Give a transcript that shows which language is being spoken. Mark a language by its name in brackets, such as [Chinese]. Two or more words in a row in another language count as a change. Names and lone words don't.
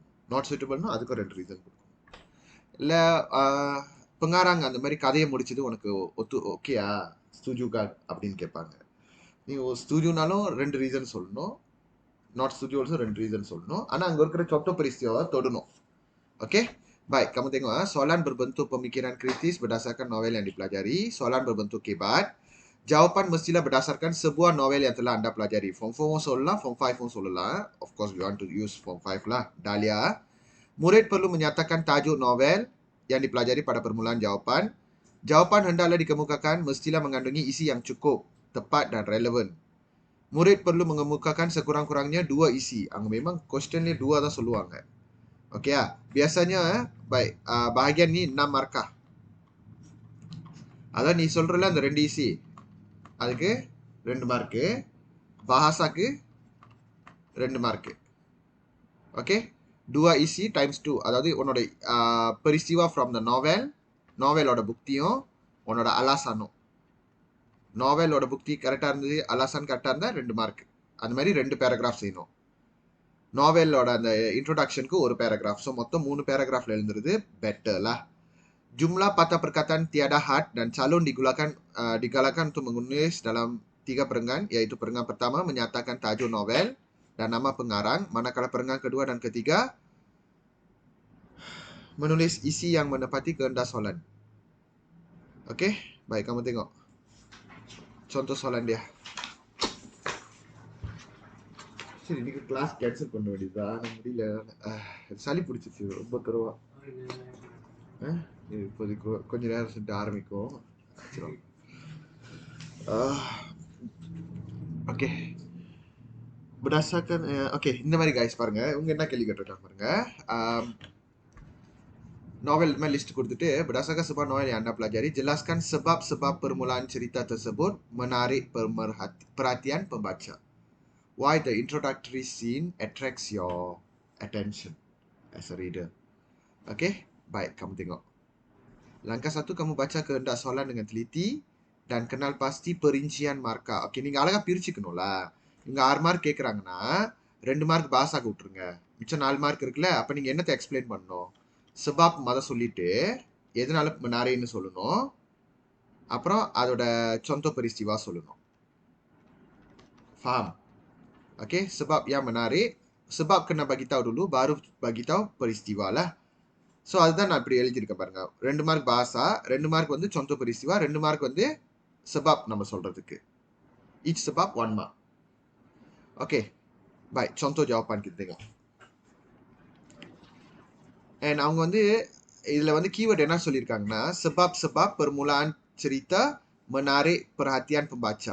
[English] not suitable [Tamil] அதுக்கும் 2 ரீசன் கொடுக்கும். இல்லை பெங்காராங்க அந்த மாதிரி கதையை முடிச்சது உனக்கு ஓகேயா ஸ்டூஜுகா அப்படின்னு கேட்பாங்க. நீ ஸ்டூஜுனாலும் 2 ரீசன் சொல்லணும். நாட் ஸ்டூஜு [English] also 2 reason [Tamil] சொல்லணும். ஆனால் அங்கே இருக்கிற [Malay] contoh peristiwa [Tamil] தொடணும். [Malay] Oke, baik. Kamu tengok soalan berbentuk pemikiran kritis berdasarkan novel yang dipelajari. Soalan berbentuk kebat. Jawapan mestilah berdasarkan sebuah novel yang telah Anda pelajari. Form 4 solah, Form 5 solah. [English] Of course, we want to use Form 5 lah. [Malay] Dahlia. Murid perlu menyatakan tajuk novel yang dipelajari pada permulaan jawapan. Jawapan hendaklah dikemukakan mestilah mengandungi isi yang cukup, tepat dan relevan. Murid perlu mengemukakan sekurang-kurangnya 2 isi. Memang question ni 2 [Tamil] தான் சொல்லுவாங்க. [Malay] Okey ya. Biasanya baik bahagian ni 6 markah. [Tamil] அதான் நீ சொல்றல அந்த 2 isi. அதுக்கு 2 மார்க். பாஹாசாக்கு 2 மார்க். ஓகே. 2 isi times 2. அதாவது உன்னோட peristiwa [English] from the novel, [Tamil] novelோட புக்தியும் உன்னோட அலாசானும். நாவலோட புக்தி கரெக்டா இருந்தது, அலாசான் கரெக்டா இருந்தா 2 மார்க். அந்த மாதிரி 2 பேராகிராஃப் செய்யணும். நாவலோட அந்த இன்ட்ரோடக்ஷனுக்கு ஒரு பேராகிராஃப். ஸோ மொத்தம் 3 பேராகிராஃப்ல எழுதுறது பெட்டர்ல. [Malay] Jumlah patah perkataan tiada had dan calon digalakan untuk menulis dalam 3 perenggan, yaitu perenggan pertama menyatakan tajuk novel dan nama pengarang, manakala perenggan kedua dan ketiga menulis isi yang menepati kehendak soalan. Okey, baik kamu tengok contoh soalan dia. [Tamil] சரி இன்னைக்கு கிளாஸ் கேன்சல் பண்ண வேண்டியதா? முடியல. சளி பிடிச்சிச்சு ரொம்ப தருவா. இப்போதைக்கு கொஞ்ச நேரம் சென்று ஆரம்பிக்கும். ஓகே, [Malay] berdasarkan oke, [Tamil] இந்த மாதிரி guys பாருங்க. இவங்க என்ன கேள்வி கேட்டிருக்காங்க பாருங்க. [English] Novel list [Tamil] கொடுத்துட்டு [Malay] berdasarkan sebuah novel yang Anda pelajari, jelaskan sebab-sebab permulaan cerita tersebut menarik perhatian pembaca. [English] Why the introductory scene attracts your attention as a reader. [Malay] Okay, baik kamu tengok. Langkah 1, kamu baca kehendak soalan dengan teliti dan kenal pasti perincian markah. [Tamil] Okay, நீங்க அழகா பிரிச்சுக்கணும்ல. இங்க 6 மார்க் கேக்குறாங்கன்னா 2 மார்க் பாஸாக விட்டுருங்க. மிச்சம் 4 மார்க் இருக்குல்ல. அப்ப நீங்க என்னத்தை எக்ஸ்பிளைன் பண்ணணும்? சபாப் மத சொல்லிட்டு எதனால நாரேன்னு சொல்லணும். அப்புறம் அதோட [Malay] contoh peristiwa [Tamil] சொல்லணும். [Malay] Faham? Okay, sebab yang menarik, sebab kena bagi tahu dulu, baru bagi tahu peristiwa lah. [Tamil] ஸோ அதுதான் நான் இப்படி எழுதியிருக்கேன் பாருங்க. 2 மார்க் பாசா, 2 மார்க் வந்து [Malay] contoh peristiwa, [Tamil] 2 மார்க் வந்து sebab நம்ம சொல்றதுக்கு. [English] Each sebab 1 mark. Okay, baik. [Malay] Contoh jawapan kita tengok. [Tamil] And அவங்க வந்து இதுல வந்து keyword என்ன சொல்லியிருக்காங்கன்னா [Malay] sebab-sebab permulaan cerita menarik perhatian pembaca.